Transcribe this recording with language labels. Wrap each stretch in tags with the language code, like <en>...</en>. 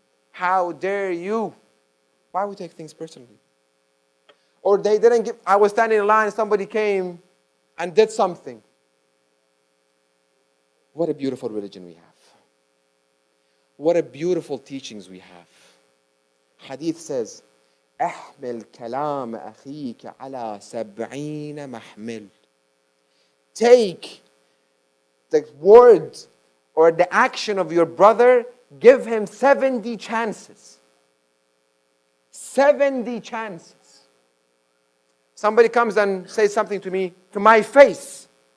<en>How dare you? Why we take things personally? Or they didn't give, I was standing in line, somebody came and did something. What a beautiful religion we have. What a beautiful teachings we have. Hadith says,</en> <ar>احمل كلام أخيك على 70 محمل.</ar> <en>Take the word or the action of your brother, give him 70 chances. 70 chances. Somebody comes and says something to me, to my face.</en>